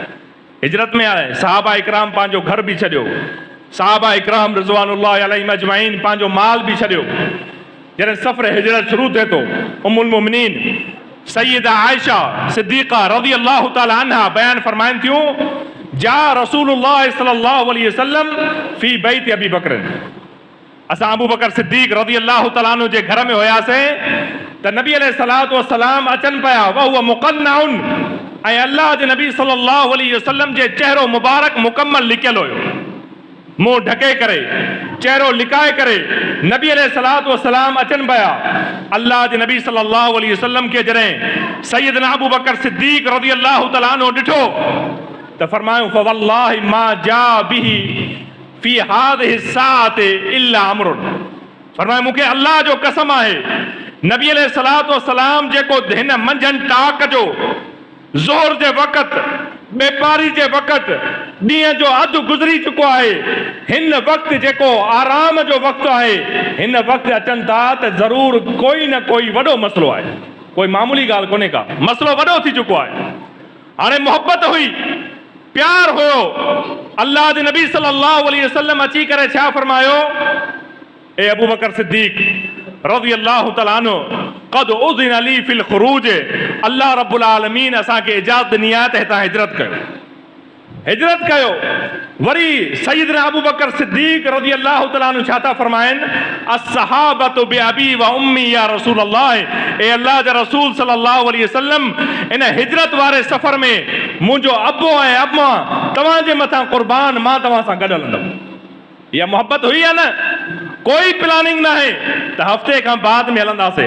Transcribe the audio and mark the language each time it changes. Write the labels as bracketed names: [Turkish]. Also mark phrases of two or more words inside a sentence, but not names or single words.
[Sindhi] हिजरत में आहे सहाबा इकराम पंहिंजो घर बि छॾियो, सहाबा इकराम [Arabic] رضوان الله عليهم أجمعين [Sindhi] पंहिंजो माल बि छॾियो। जॾहिं सफ़र हिजरत शुरू थिए थो, उम्मुल मोमिनीन सैयदा आयशा सिद्दीक़ा [Arabic] رضي الله تعالى عنها [Sindhi] बयान फरमाइनि थियूं, [Arabic] جاء رسول الله صلى الله عليه وسلم في بيت أبي بكر, [Sindhi] असां अबू बकर सिद्दीक़ [Arabic] رضي الله تعالى عنه [Sindhi] जे घर में हुयासीं त नबी [Arabic] عليه الصلاة والسلام [Sindhi] अचनि पिया, [Arabic] وهو مقنع, [Sindhi] ऐं अल्लाह जे नबी [Arabic] صلى الله عليه وسلم [Sindhi] जे चेहरो मुबारक मुकम्मल लिकियलु हुयो, मुंहुं ढके करे, चेहरो लिकाए करे नबी [Arabic] عليه الصلاة والسلام [Sindhi] अचनि पिया। अल्लाह जे नबी [Arabic] صلى الله عليه وسلم [Sindhi] खे जॾहिं सैयदना अबू बकर सिद्दीक़ [Arabic] رضي الله تعالى عنه [Sindhi] ॾिठो त फरमायो फवल्लाहि [Arabic] ما جاء به في هذه الساعة إلا أمر, [Sindhi] फरमायो मूंखे अल्लाह जो कसम आहे, नबी [Arabic] عليه الصلاة والسلام [Sindhi] जेको हिन मंझंदि टाक जो ज़ोहर जे वक़्तु, बेपारी जे वक़्तु, ॾींहं जो अधु गुज़री चुको आहे, हिन वक़्तु जेको आराम जो वक़्तु आहे, हिन वक़्तु अचनि था त ज़रूर कोई न कोई वॾो मसलो आहे, कोई मामूली ॻाल्हि कोन्हे का, मसलो वॾो थी चुको आहे। हाणे मोहबत हुई, प्यार हुयो, अल्लाह जे नबी [Arabic] صلى الله عليه وسلم [Sindhi] अची करे छा फरमायो, ए अबू बकर सिद्दीक़ [Arabic] رضي الله تعالى عنه قد أذن لي في الخروج, الله رب العالمين [Sindhi] असांखे इजाज़त ॾिनी आहे त हितां हिजरत कयो, हिजरत कयो। वरी सैयदना अबू बकर सिद्दीक़ [Arabic] رضي الله تعالى عنه [Sindhi] छा था फरमाइनि, [Arabic] الصحبة بأبي وأمي يا رسول الله, [Sindhi] ए अल्लाह जा रसूल [Arabic] صلى الله عليه وسلم, [Sindhi] इन हिजरत वारे सफ़र में मुंहिंजो अबो ऐं अम्मा तव्हांजे मथां क़ुर्बान, मां तव्हां सां गॾु हलंदुमि। इहा मोहबत हुई आहे न, कोई प्लानिंग न आहे त हफ़्ते खां बाद में हलंदासीं।